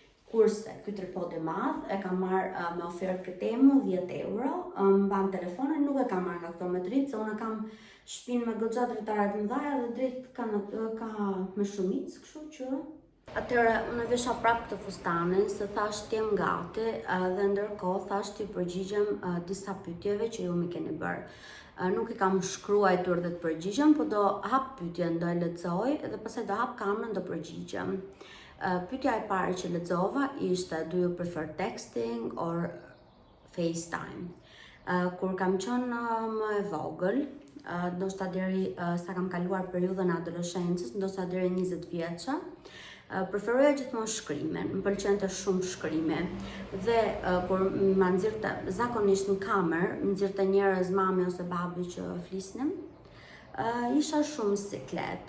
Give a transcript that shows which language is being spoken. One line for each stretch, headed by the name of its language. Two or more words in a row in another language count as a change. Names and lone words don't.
Albanian: Kurse ky tripod i madh e kam marrë me ofertë këtë temu 10 euro, mban telefonin, nuk e kam marrë nga këto me dritë, se unë kam shtëpinë me goxha dritare të mëdha dhe dritë ka me shumicë, kështu që atëherë unë vesha prapë këtë fustanin, se thash t'jem gati dhe ndërkohë thash t'i përgjigjem disa pyetjeve që ju më keni bërë. Nuk i kam shkruajtur dhe të përgjigjem, po do hap pyetjen, do e lexoj dhe pastaj do hap kamerën, do përgjigjem. Pyetja e parë që lexova ishte:
English: do you prefer texting or FaceTime?
Albanian: Kur kam qenë më e vogël, ndoshta deri sa kam kaluar periudhën e adoleshencës, ndoshta deri 20 vjeçë, preferoja gjithmonë shkrimen, më pëlqente shumë shkrimi. Dhe kur ma nxirrte zakonisht në kamerë, më nxirrte njerëz, mami ose babi që flisnim, isha shumë siklet.